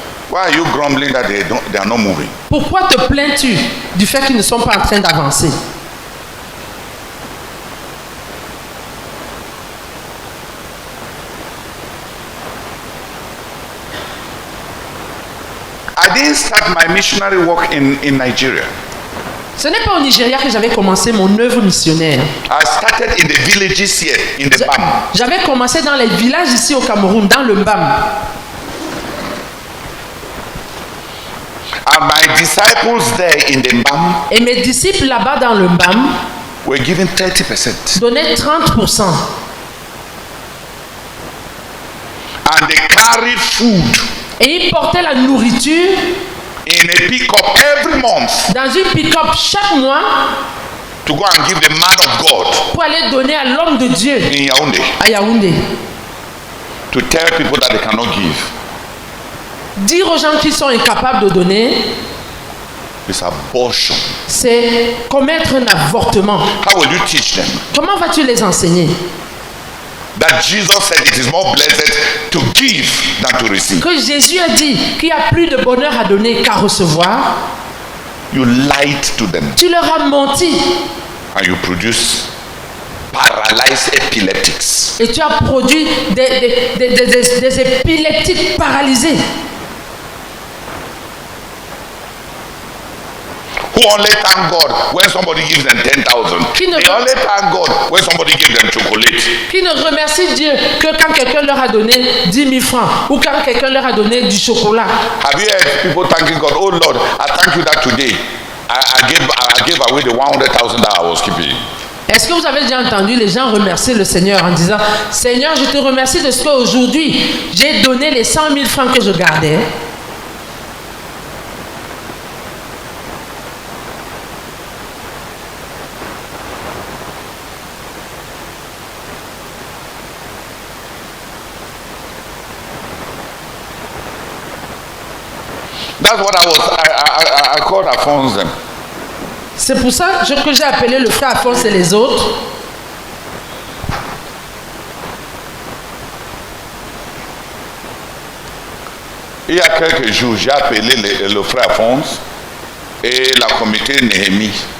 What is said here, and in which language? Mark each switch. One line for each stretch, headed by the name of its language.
English: why are you grumbling that they are not moving?
French: Pourquoi te plains-tu du fait qu'ils ne sont pas en train d'avancer?
English: I didn't start my missionary work in Nigeria.
French: Ce n'est pas au Nigeria que j'avais commencé mon œuvre missionnaire.
English: I started in the villages here, in the Mbam.
French: J'avais commencé dans les villages ici au Cameroun, dans le Mbam.
English: And my disciples there in the Mbam,
French: et mes disciples là-bas dans le Mbam,
English: were given 30%.
French: Donnaient 30%.
English: And they carried food.
French: Et ils portaient la nourriture
English: in a pick-up every month.
French: Dans une pick-up chaque mois.
English: To go and give the man of God.
French: Pour aller donner à l'homme de Dieu.
English: In Yaoundé.
French: À Yaoundé.
English: To tell people that they cannot give.
French: Dire aux gens qui sont incapables de donner.
English: It's abortion.
French: C'est commettre un avortement.
English: How will you teach them?
French: Comment vas-tu les enseigner?
English: That Jesus said it is more blessed to give than to receive.
French: Que Jésus a dit qu'il y a plus de bonheur à donner qu'à recevoir.
English: You lied to them.
French: Tu leur as menti.
English: And you produce paralyzed epileptics.
French: Et tu as produit des épileptiques paralysés.
English: Who only thank God when somebody gives them 10,000. They only thank God when somebody gives them chocolate.
French: Qui ne remercie Dieu que quand quelqu'un leur a donné 10 000 francs ou quand quelqu'un leur a donné du chocolat.
English: Have you heard people thanking God? Oh Lord, I thank you that today I gave away the 100,000 that I was keeping.
French: Est-ce que vous avez déjà entendu les gens remercier le Seigneur en disant Seigneur, je te remercie de ce qu'aujourd'hui j'ai donné les 100 000 francs que je gardais.
English: That's what I called Afonso.
French: C'est pour ça que j'ai appelé le frère Alphonse et les autres. Il y a quelques jours, j'ai appelé le frère Alphonse et la communauté Néhémie.